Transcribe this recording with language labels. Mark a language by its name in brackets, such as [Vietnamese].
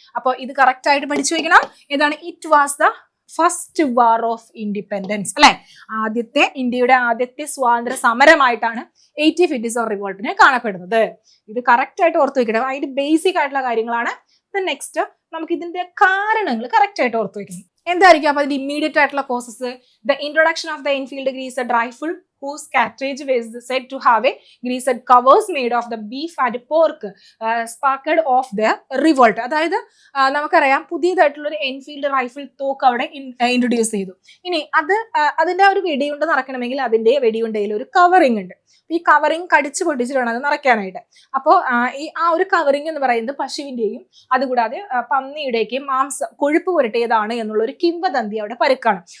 [Malayalam] അപ്പോൾ ഇത് കറക്റ്റ് ആയിട്ട് പഠിച്ചു വെക്കണം. ഏതാണ്? [English] it was the first war of independence [Malayalam] അല്ലെ. ഇന്ത്യയുടെ ആദ്യത്തെ സ്വാതന്ത്ര്യ സമരമായിട്ടാണ് 1857 റിവോൾട്ടിനെ കാണപ്പെടുന്നത്. ഇത് കറക്റ്റ് ആയിട്ട് ഓർത്തു വെക്കണം. അതിന്റെ ബേസിക് ആയിട്ടുള്ള കാര്യങ്ങളാണ്. നെക്സ്റ്റ് നമുക്ക് ഇതിന്റെ കാരണങ്ങൾ കറക്റ്റ് ആയിട്ട് ഓർത്തു വെക്കണം. എന്തായിരിക്കും അപ്പൊ അതിന്റെ ഇമ്മീഡിയറ്റ് ആയിട്ടുള്ള causes? [English] The introduction of the Enfield greased rifle whose cartridge was said to have a greased covers made of the beef and pork sparkled off the revolt. [Malayalam] അതായത് നമുക്കറിയാം പുതിയതായിട്ടുള്ള ഒരു എൻഫീൽഡ് റൈഫിൾ തോക്ക് അവിടെ ഇൻട്രൊഡ്യൂസ് ചെയ്തു. ഇനി അതിന്റെ ഒരു വെടിയുണ്ട നിറയ്ക്കണമെങ്കിൽ അതിന്റെ വെടിയുണ്ടയിൽ ഒരു കവറിംഗ് ഉണ്ട്. ഈ കവറിംഗ് കടിച്ചു പൊട്ടിച്ചിട്ട് വേണം അത് നിറയ്ക്കാനായിട്ട്. അപ്പോൾ ആ ഒരു കവറിംഗ് എന്ന് പറയുന്നത് പശുവിന്റെയും അതുകൂടാതെ പന്നിയുടെയൊക്കെ കൊഴുപ്പ് പുരട്ടിയതാണ് എന്നുള്ള ഒരു കിംവദന്തി അവിടെ പരുക്കാണ്.